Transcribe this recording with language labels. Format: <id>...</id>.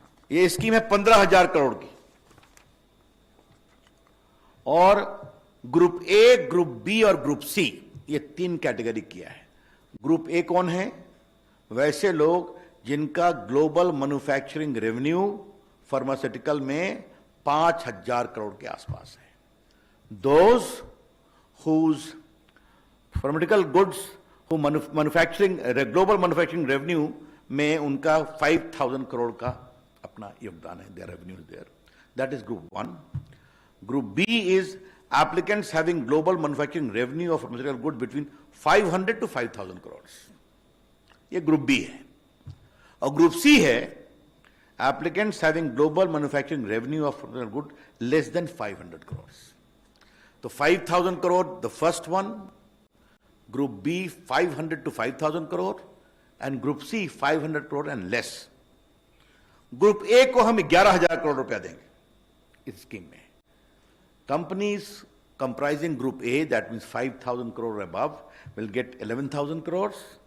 <hi>ये स्कीम है 15,000 करोड़ की और ग्रुप ए, ग्रुप बी और ग्रुप सी, ये 3 कैटेगरी किया है। ग्रुप ए कौन है? वैसे लोग जिनका ग्लोबल मैन्युफैक्चरिंग रेवेन्यू फार्मास्यूटिकल में 5,000 करोड़ के आसपास है।</hi> <en>those whose pharmaceutical goods who manufacturing global manufacturing revenue</en> <hi>में उनका 5,000 करोड़ का अपना योगदान है,</hi> <en>their revenue is there. That is group 1. Group B is applicants having global manufacturing revenue of pharmaceutical good between 500 to 5,000 crores.</en> <hi>ये group B है। और</hi> <en>group C है applicants having global manufacturing revenue of pharmaceutical good less than 500 crores.</en> <hi>तो</hi> <en>5,000 crore the first one, group B 500 to 5,000 crore and group C 500 crore and less.</en> <hi>Group A को हम 11,000 करोड़ रुपया देंगे इस स्कीम में।</hi> <en>Companies comprising group A, that means 5,000 crore above, will get 11,000 crores.</en>